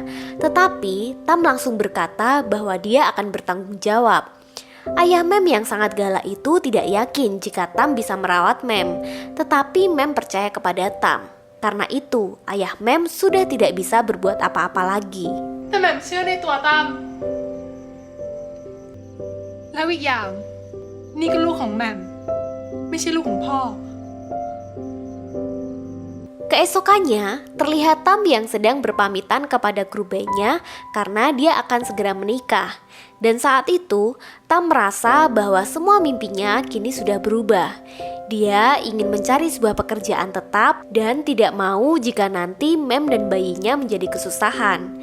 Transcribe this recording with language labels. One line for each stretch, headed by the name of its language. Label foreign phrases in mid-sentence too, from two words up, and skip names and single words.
Indonesian: Tetapi Tam langsung berkata bahwa dia akan bertanggung jawab. Ayah Mem yang sangat galak itu tidak yakin jika Tam bisa merawat Mem. Tetapi Mem percaya kepada Tam. Karena itu ayah Mem sudah tidak bisa berbuat apa-apa lagi.
Thai: แต่แหม่มเชื่อในตัวตั้มแล้วอีกอย่างนี่ก็ลูกของแหม่มไม่ใช่ลูกของพ่อ
Indonesian: Keesokannya, terlihat Tam yang sedang berpamitan kepada kru bandnya karena dia akan segera menikah. Dan saat itu, Tam merasa bahwa semua mimpinya kini sudah berubah. Dia ingin mencari sebuah pekerjaan tetap dan tidak mau jika nanti Mem dan bayinya menjadi kesusahan.